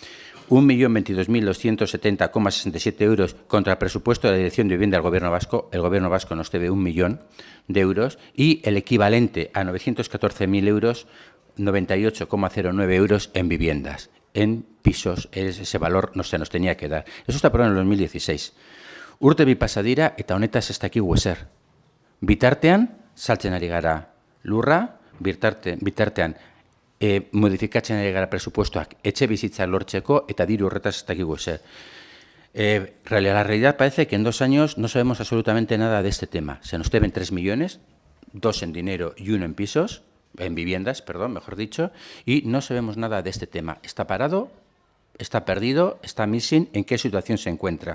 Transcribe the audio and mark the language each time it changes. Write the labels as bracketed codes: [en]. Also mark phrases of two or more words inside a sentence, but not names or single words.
[es] 1.022.270,67 euros contra el presupuesto de la Dirección de Vivienda del Gobierno Vasco. El Gobierno Vasco nos debe 1 millón de euros y el equivalente a 914.000 euros, 98,09 euros en viviendas, en pisos. Ese valor se nos tenía que dar. Eso está aprobado en el 2016. [eu] Urte bi pasa dira eta honetaz ez dakigu ezer. Bitartean, saltzen ari gara lurra, bitartean, modifikatzen ari gara presupuestoak etxe bizitza lortzeko eta diru horretaz ez dakigu ezer. [es] La realidad parece que en 2 años no sabemos absolutamente nada de este tema. Se nos deben 3 millones, 2 en dinero y 1 en pisos, en viviendas, perdón, mejor dicho, y no sabemos nada de este tema. Está parado está perdido, está missing, en qué situación se encuentra.